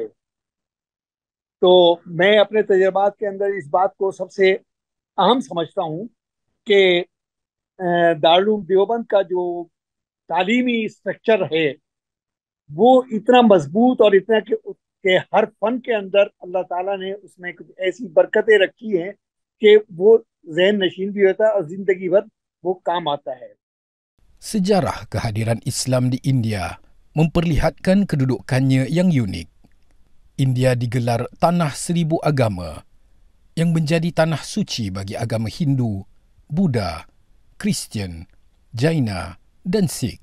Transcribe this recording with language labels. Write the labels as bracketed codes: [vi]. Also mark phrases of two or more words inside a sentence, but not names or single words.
[ur] تو میں اپنے تجربات کے اندر اس بات کو سب سے اہم سمجھتا ہوں کہ دارل دیوبند کا جو تعلیمی اسٹرکچر ہے وہ اتنا مضبوط اور اتنا کہ ہر فن کے اندر اللہ تعالیٰ نے اس میں کچھ ایسی برکتیں رکھی ہیں کہ وہ ذہن نشین بھی ہوتا ہے اور زندگی بھر وہ کام آتا ہے. [ms] Sejarah kehadiran Islam di India memperlihatkan kedudukannya yang unik. India digelar tanah seribu agama yang menjadi tanah suci bagi agama Hindu, Buddha, Kristian, Jaina dan Sikh.